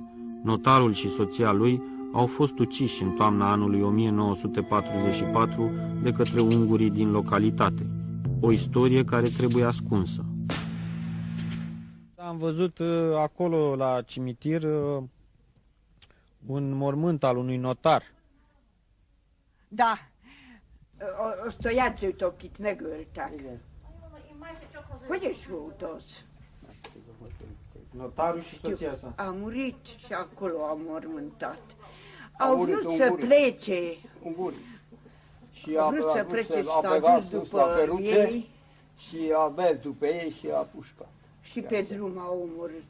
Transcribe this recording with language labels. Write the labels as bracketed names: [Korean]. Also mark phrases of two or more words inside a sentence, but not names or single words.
[Romanian] Notarul și soția lui au fost uciși în toamna anului 1944 de către ungurii din localitate. O istorie care trebuie ascunsă. Am văzut acolo la cimitir un mormânt al unui notar. Da. [Hungarian] Stojaci akit megöltek. Hogy is volt az? [Romanian] Notarul și soția sa. A murit și acolo a mormântat. Au vrut să plece. Au vrut să plece a plecat sus la Căruțe ei. Și a mers după ei și a pușcat. Și pe drum au omorât.